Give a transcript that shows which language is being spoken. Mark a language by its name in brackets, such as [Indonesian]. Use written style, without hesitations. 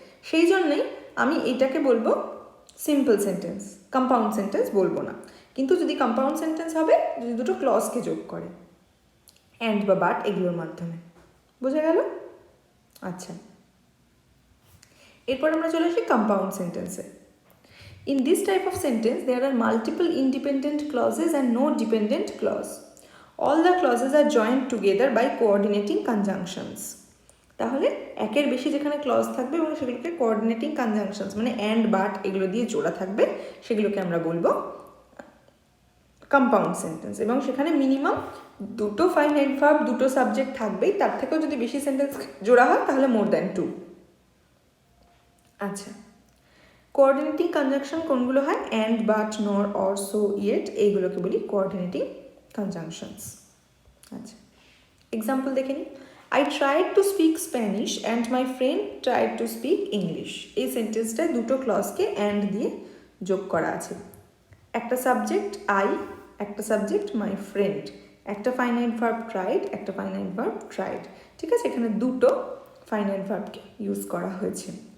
[Bangla] সেই জন্যই আমি এটাকে বলবো সিম্পল সেন্টেন্স, কম্পাউন্ড সেন্টেন্স বলবো না। কিন্তু যদি কম্পাউন্ড সেন্টেন্স হবে যদি দুটো ক্লজকে যোগ করে অ্যান্ড বা বাট এগুলোর মাধ্যমে। বোঝা গেল? আচ্ছা, এরপর আমরা চলে আসি কম্পাউন্ড সেন্টেন্সে। [English] In this type of sentence, there are multiple independent clauses and no dependent clause. All the clauses are joined together by coordinating conjunctions. [Bangla] তাহলে একের বেশি যেখানে ক্লজ থাকবে এবং সেগুলোকে কোঅর্ডিনেটিং কনজাংশনস মানে অ্যান্ড বাট এগুলো দিয়ে জোড়া থাকবে, সেগুলোকে আমরা বলবো কম্পাউন্ড সেন্টেন্স। এবং সেখানে মিনিমাম দুটো ফাইনাইট ভার্ব, দুটো সাবজেক্ট থাকবেই, তার থেকেও যদি বেশি সেন্টেন্স জোড়া হয় তাহলে মোর দ্যান 2। আচ্ছা, কোঅর্ডিনেটিং কনজাংশন কোনগুলো হয়? অ্যান্ড, বাট, নর, অর, সো, ইয়েট, এইগুলোকে বলি কোঅর্ডিনেটিং কনজাংশনস। আচ্ছা, এক্সাম্পল দেখে নিই। [English] I tried to speak Spanish and my friend tried to speak English. [Bangla] এই সেন্টেন্সটায় দুটো ক্লজকে অ্যান্ড দিয়ে যোগ করা আছে। একটা সাবজেক্ট আই, একটা সাবজেক্ট মাই ফ্রেন্ড, একটা ফাইনাইট ভার্ব ট্রাইড, একটা ফাইনাইট ভার্ব ট্রাইড, ঠিক আছে? এখানে দুটো ফাইনাইট ভার্বকে ইউজ করা হয়েছে।